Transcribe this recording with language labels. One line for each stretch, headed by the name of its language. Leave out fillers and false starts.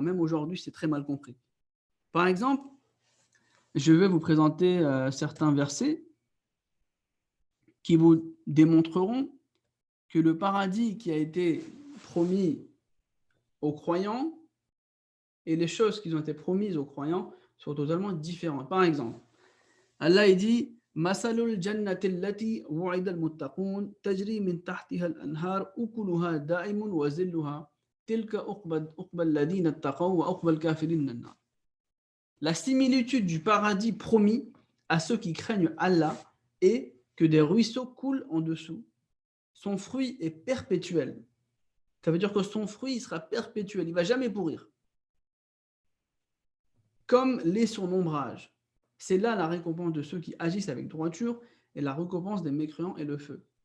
French: Même aujourd'hui, c'est très mal compris. Par exemple, je vais vous présenter certains versets qui vous démontreront que le paradis qui a été promis aux croyants et les choses qui ont été promises aux croyants sont totalement différentes. Par exemple, Allah dit
Arabic: مثل الجنة التي وعد المتقون تجري من تحتها الأنهار أكلها دائم وظلها تلك عقبى الذين اتقوا وعقبى الكافرين النار.
French: La similitude du paradis promis à ceux qui craignent Allah est que des ruisseaux coulent en dessous. Son fruit est perpétuel. Ça veut dire que son fruit sera perpétuel, il ne va jamais pourrir. Comme l'est son ombrage. C'est là la récompense de ceux qui agissent avec droiture et la récompense des mécréants et le feu.